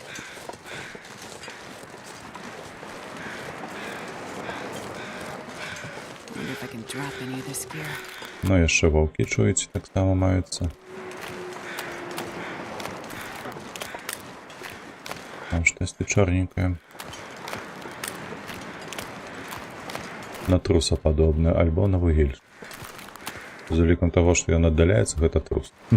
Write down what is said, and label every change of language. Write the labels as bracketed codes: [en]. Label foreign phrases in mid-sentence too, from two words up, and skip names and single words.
[en] Wonder if I can drop any of this gear. [be] Ну, яшчэ ваўкі, чуеце, таксама маюцца. Там штосьці чорненькае. На труса падобнае, альбо на вугель. З улікам таго, што ён аддаляецца, гэта трус.